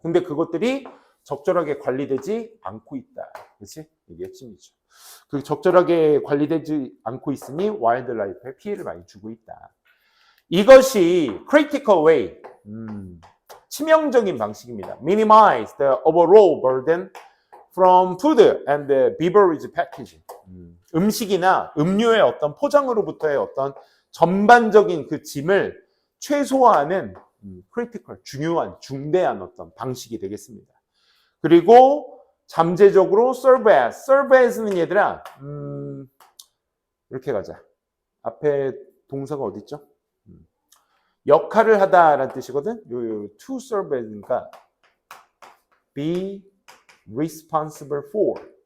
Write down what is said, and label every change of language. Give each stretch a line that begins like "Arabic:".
Korean: 근데 그것들이 적절하게 관리되지 않고 있다. 그렇지? 이게 핵심이죠. 그 적절하게 관리되지 않고 있으니 와일드라이프에 피해를 많이 주고 있다. 이것이
English: critical way,
Korean: 치명적인 방식입니다.
English: Minimize the overall burden from food and the beverage packaging.
Korean: 음식이나 음료의 어떤 포장으로부터의 어떤 전반적인 그 짐을 최소화하는 critical, 중요한, 중대한 어떤 방식이 되겠습니다. 그리고 잠재적으로 serve as는 얘들아, 이렇게 가자. 앞에 동사가 어디 있죠? 역할을 하다라는 뜻이거든. 요 to serve as니까 be responsible for.